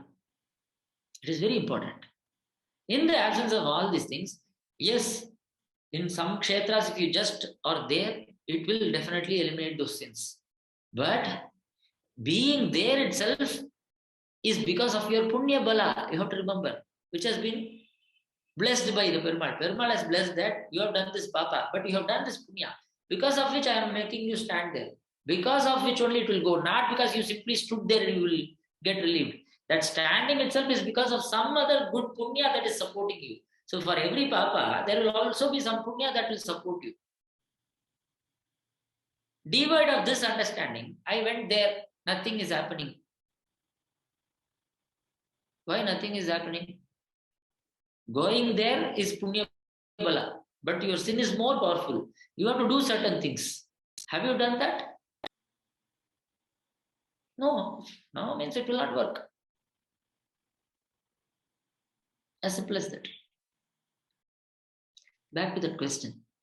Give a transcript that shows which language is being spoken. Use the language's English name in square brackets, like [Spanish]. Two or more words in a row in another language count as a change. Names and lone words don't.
[English] It is very important. In the absence of all these things, yes, in some kshetras, if you just are there, it will definitely eliminate those sins. But being there itself is because of your [Sanskrit] punya bala, [English] you have to remember, which has been blessed by the Perumazh. Perumazh has blessed that you have done this papa, but you have done this punya, because of which I am making you stand there. Because of which only it will go, not because you simply stood there and you will get relieved. That standing itself is because of some other good punya that is supporting you. So for every papa, there will also be some punya that will support you. Devoid of this understanding, I went there, nothing is happening. Why nothing is happening? Going there is [Sanskrit] punya bala, [English] but your sin is more powerful. You have to do certain things. Have you done that? No. No means it will not work. As simple as that. Back to that question.